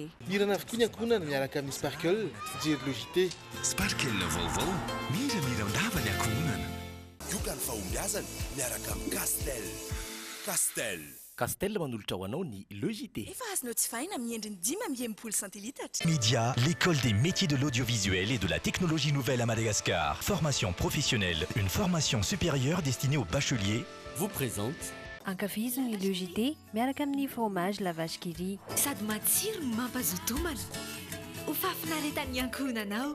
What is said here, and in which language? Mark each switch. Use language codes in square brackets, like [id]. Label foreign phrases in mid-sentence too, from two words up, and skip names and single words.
[mg] Irana avokoa ny ankohonana miaraka amin'ny Sparkle, fijery Logité. Sparkle vaovao, mira ny ankohonana. Yokany fahombiazana miaraka amin'ny Castel. Castel manolotra ho anao ny Logité. Efa azonao tsy vaina amin'ny endriny 10 centilitatra. [fr] Média, l'école des métiers de l'audiovisuel et de la technologie nouvelle à Madagascar. Formation professionnelle, une formation supérieure destinée aux bacheliers. Vous présente [mg] Ankafizony Logité miaraka amin'ny fromage la vache qui rit. Sady matsiro no mampazotomana. Ho fafinaretan'ny ankohonanao.